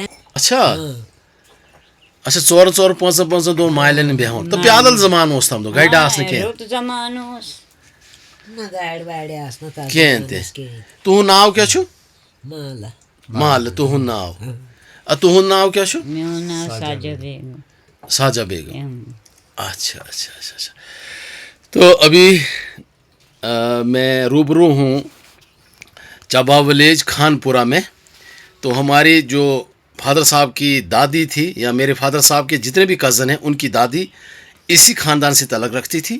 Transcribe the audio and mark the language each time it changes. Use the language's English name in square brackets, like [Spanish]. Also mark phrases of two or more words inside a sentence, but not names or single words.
[Kashmiri] اچھا اچھا 4 دۄہَن مالٮ۪ن بیٚہوان تہٕ پیادل زمانہٕ اوس تَمہِ دۄہ گاڑِ آسہٕ نہٕ کینٛہہ رُت زمانہٕ اوس نہ گاڑِ واڑِ آسہٕ نہٕ تَتھ کینٛہہ تہِ کِہیٖنۍ تُہُنٛد ناو کیٛاہ چھُ مالہٕ مالہٕ تُہُنٛد ناو تُہُنٛد ناو کیٛاہ چھُ میون ناو ساجا بیگم [Urdu] ساجا بیگم اچھا اچھا اچھا اچھا تو ابھی میں روبرو ہوں چبا ولیج خانپورہ میں تو ہماری جو فادر صاحب کی دادی تھی یا میرے فادر صاحب کے جتنے بھی کزن ہیں ان کی دادی اسی خاندان سے تعلق رکھتی تھی.